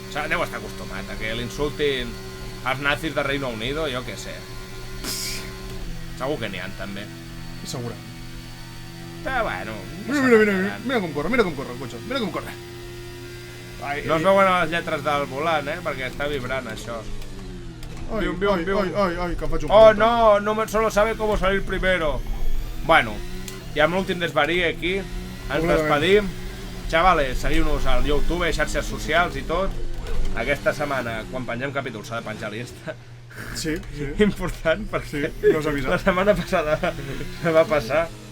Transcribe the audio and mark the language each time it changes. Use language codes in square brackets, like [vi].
[ca] Deu estar acostumat a que l'insultin els nazis de Reino Unido, jo què sé. Segur que n'hi ha, també. Segur. Però bueno... Mira com corre el cotxe. Mira com corre. No es veuen les lletres del volant, perquè està vibrant, això. Ai, que em faig un... [es] Oh, no solo sabe cómo salir primero. [ca] Bueno, i amb l'últim desvarí aquí, ens despedim. Xavales, seguiu-nos al YouTube, xarxes socials i tot. Aquesta setmana, quan pengem capítol, s'ha de penjar l'Insta. Sí. Important, perquè no us avisat. La setmana passada va passar.